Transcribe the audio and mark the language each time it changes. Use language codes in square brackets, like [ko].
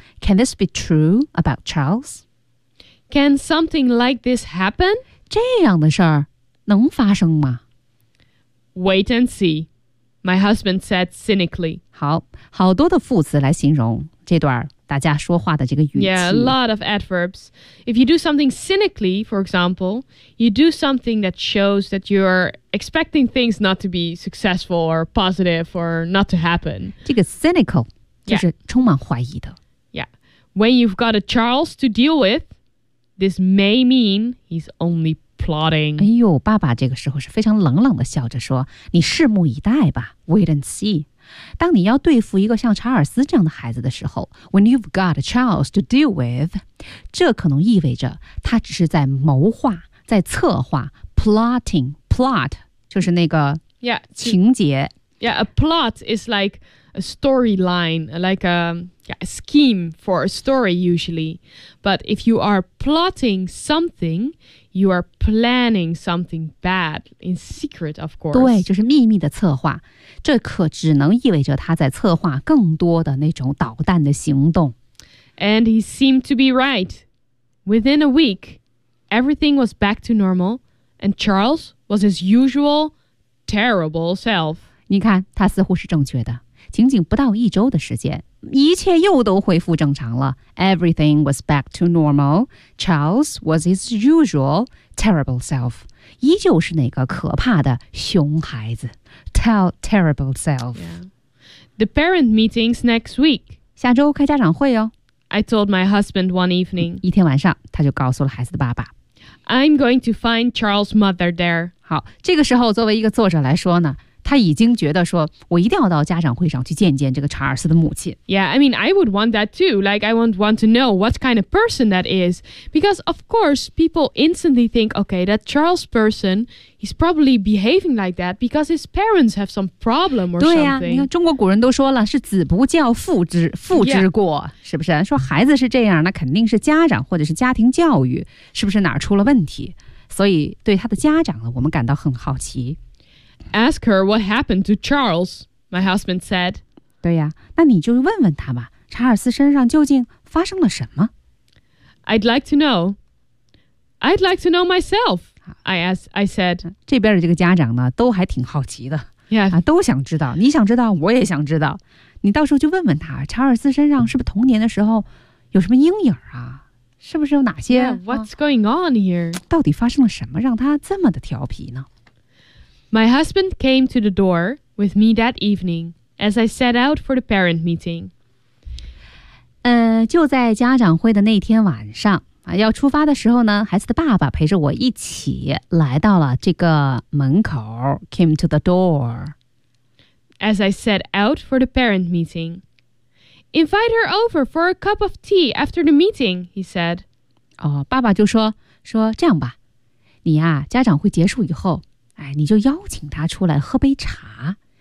[en] Can this be true about Charles? Can something like this happen? [zh] 这样的事儿能发生吗？ [en] Wait and see. My husband said cynically. [zh] 好，好多的副词来形容这段大家说话的这个语气。 [en] Yeah, a lot of adverbs. If you do something cynically, for example, you do something that shows that you're expecting things not to be successful or positive or not to happen. [zh] 这个 cynical 就是充满怀疑的。 [en] Yeah. When you've got a Charles to deal with, this may mean he's only plotting. [zh] 哎呦，爸爸这个时候是非常冷冷的笑着说，你拭目以待吧， [en] wait and see. [zh] 当你要对付一个像查尔斯这样的孩子的时候， [en] when you've got a Charles to deal with, [zh] 这可能意味着他只是在谋划，在策划， plotting, plot, 就是那个情节。 [en] Yeah, a plot is like a storyline, like a scheme for a story usually. But if you are plotting something, you are planning something bad in secret, of course. [zh] 对，就是秘密的策划。这可只能意味着他在策划更多的那种捣蛋的行动。 [en] And he seemed to be right. Within a week, everything was back to normal, and Charles was his usual terrible self. [zh] 你看他似乎是正确的，仅仅不到一周的时间，一切又都恢复正常了。 [en] Everything was back to normal. Charles was his usual terrible self. [zh] 依旧是那个可怕的熊孩子， [en] terrible self、 yeah. The parent meetings next week. [zh] 下周开家长会哦。 [en] I told my husband one evening. [zh] 一天晚上他就告诉了孩子的爸爸， [en] I'm going to find Charles' mother there. [zh] 好，这个时候作为一个作者来说呢，他已经觉得说，我一定要到家长会上去见见这个查尔斯的母亲。 [en] Yeah, I mean, I would want that too. Like, I would want to know what kind of person that is. Because, of course, people instantly think, okay, that Charles person, he's probably behaving like that because his parents have some problem or something. [zh] 对呀，你看中国古人都说了，是子不教父之过、 [en] yeah. [zh] 是不是？说孩子是这样，那肯定是家长或者是家庭教育，是不是哪儿出了问题？所以对他的家长呢，我们感到很好奇。 [en] Ask her what happened to Charles, my husband said. [zh] 对呀，那你就问问他吧，查尔斯身上究竟发生了什么？ [en] I'd like to know. I'd like to know myself, I said. [zh] 这边的这个家长呢，都还挺好奇的。 [en] Yeah. [zh] 都想知道，你想知道，我也想知道。你到时候就问问他，查尔斯身上是不是童年的时候有什么阴影啊？是不是有哪些 [en] yeah, What's going on here? [zh] 到底发生了什么让他这么的调皮呢？ [en] My husband came to the door with me that evening as I set out for the parent meeting. [zh] 就在家长会的那天晚上啊，要出发的时候呢，孩子的爸爸陪着我一起来到了这个门口 [en] came to the door. As I set out for the parent meeting. Invite her over for a cup of tea after the meeting, he said. [zh] 哦，爸爸就说这样吧，你啊，家长会结束以后，你就邀请她出来喝杯茶。